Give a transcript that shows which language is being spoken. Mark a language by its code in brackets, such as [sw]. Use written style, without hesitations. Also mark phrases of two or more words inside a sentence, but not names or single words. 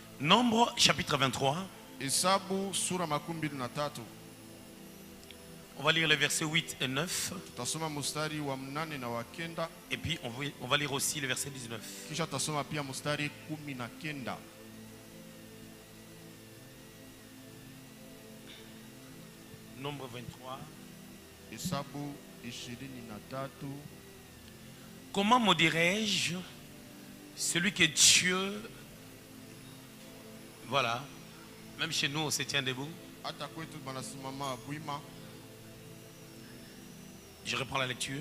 [fr] Nombre chapitre 23. [sw] Hesabu sura makumi na tatu. [fr] On va lire les versets 8 et 9. [sw] Tutasoma mstari wa 8 na wa 9. [fr] Et puis on va lire aussi le verset 19. [sw] Kisha tutasoma pia mstari 19. [fr] Nombre 23. [sw] Hesabu 23. [fr] Comment me dirais-je celui que Dieu... Voilà. Même chez nous, on se tient debout. Je reprends la lecture.